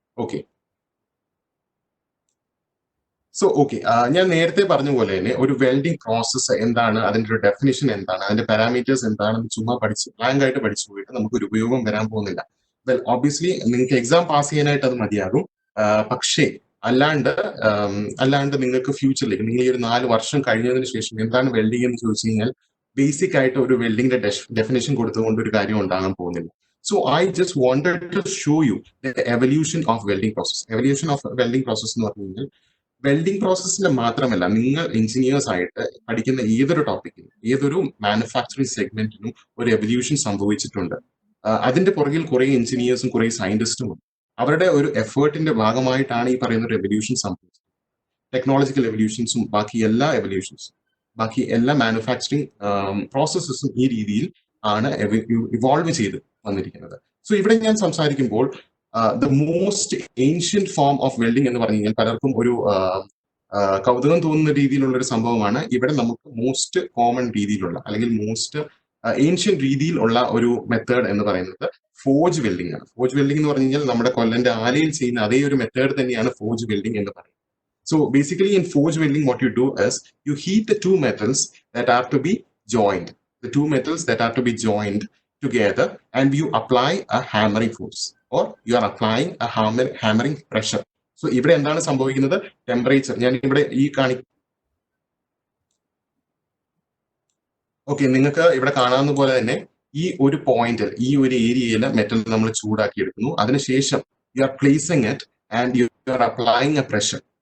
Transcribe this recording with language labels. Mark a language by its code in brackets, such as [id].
[ml] Okay, so okay, ഞാൻ നേരത്തെ പറഞ്ഞ പോലെ തന്നെ ഒരു വെൽഡിംഗ് പ്രോസസ്സ് എന്താണ്, അതിന്റെ ഒരു ഡെഫിനിഷൻ എന്താണ്, അതിന്റെ പാരാമീറ്റേഴ്സ് എന്താണെന്ന് ചുമ്മാ ബ്ലാങ്ക് ആയിട്ട് പഠിച്ചു പോയിട്ട് നമുക്ക് ഒരു ഉപയോഗം വരാൻ പോകുന്നില്ല. വെൽ ഒബ്വിയസ്ലി നിങ്ങൾക്ക് എക്സാം പാസ് ചെയ്യാനായിട്ട് അത് മതിയാകും. പക്ഷേ അല്ലാണ്ട് നിങ്ങൾക്ക് ഫ്യൂച്ചറിലേക്ക്, നിങ്ങൾ ഈ ഒരു 4 വർഷം കഴിഞ്ഞതിന് ശേഷം എന്താണ് വെൽഡിംഗ് എന്ന് ചോദിച്ചു കഴിഞ്ഞാൽ ബേസിക് ആയിട്ട് ഒരു വെൽഡിംഗിന്റെ ഡെഫിനിഷൻ കൊടുത്തുകൊണ്ട് ഒരു കാര്യം ഉണ്ടാകാൻ പോകുന്നില്ല. [en] So I just wanted to show you the evolution of welding process. [ml] Evolution of welding process എന്ന് പറഞ്ഞു കഴിഞ്ഞാൽ വെൽഡിംഗ് പ്രോസസ്സിന്റെ മാത്രമല്ല, നിങ്ങൾ എഞ്ചിനീയേഴ്സ് ആയിട്ട് പഠിക്കുന്ന ഏതൊരു ടോപ്പിക്കിനും, ഏതൊരു മാനുഫാക്ചറിങ് സെഗ്മെന്റിനും ഒരു എവല്യൂഷൻ സംഭവിച്ചിട്ടുണ്ട്. അതിന്റെ പുറകിൽ കുറെ എഞ്ചിനീയേഴ്സും കുറെ സയന്റിസ്റ്റും ഉണ്ട്. അവരുടെ ഒരു എഫേർട്ടിന്റെ ഭാഗമായിട്ടാണ് ഈ പറയുന്ന ഒരു എവല്യൂഷൻ സംഭവിച്ചത്. ടെക്നോളജിക്കൽ എവല്യൂഷൻസും ബാക്കി എല്ലാ മാനുഫാക്ചറിങ് പ്രോസസ്സസും ഈ രീതിയിൽ ആണ് ഇവോൾവ് ചെയ്ത് വന്നിരിക്കുന്നത്. സോ ഇവിടെ ഞാൻ സംസാരിക്കുമ്പോൾ [en] the most ancient form of welding [ml] എന്ന് പറഞ്ഞു കഴിഞ്ഞാൽ പലർക്കും ഒരു കൗതുകം തോന്നുന്ന രീതിയിലുള്ള ഒരു സംഭവമാണ്. ഇവിടെ നമുക്ക് മോസ്റ്റ് കോമൺ രീതിയിലുള്ള അല്ലെങ്കിൽ മോസ്റ്റ് ഏൻഷ്യൻ രീതിയിലുള്ള ഒരു മെത്തേഡ് എന്ന് പറയുന്നത് ഫോർജ് വെൽഡിംഗ് ആണ്. ഫോർജ് വെൽഡിംഗ് എന്ന് പറഞ്ഞു കഴിഞ്ഞാൽ നമ്മുടെ കൊല്ലന്റെ ആലയിൽ ചെയ്യുന്ന അതേ ഒരു മെത്തേഡ് തന്നെയാണ് ഫോർജ് വെൽഡിംഗ് എന്ന് പറയുന്നത്. [en] So basically in forge welding, what you do is you heat the two metals that are to be joined, the two metals that are to be joined together, and you apply a hammering force, or you are applying a hammering pressure. [ml] So ഇവിടെ എന്താണ് സംഭവിക്കുന്നത്? Temperature ഞാൻ ഇവിടെ ഈ okay, നിങ്ങൾക്ക് ഇവിടെ കാണാവുന്ന പോലെ തന്നെ ഈ ഒരു പോയിന്റിൽ ഈ ഒരു ഏരിയയിൽ മെറ്റൽ നമ്മൾ ചൂടാക്കി എടുക്കുന്നു. അതിനുശേഷം [en] You are placing it and you are applying a pressure.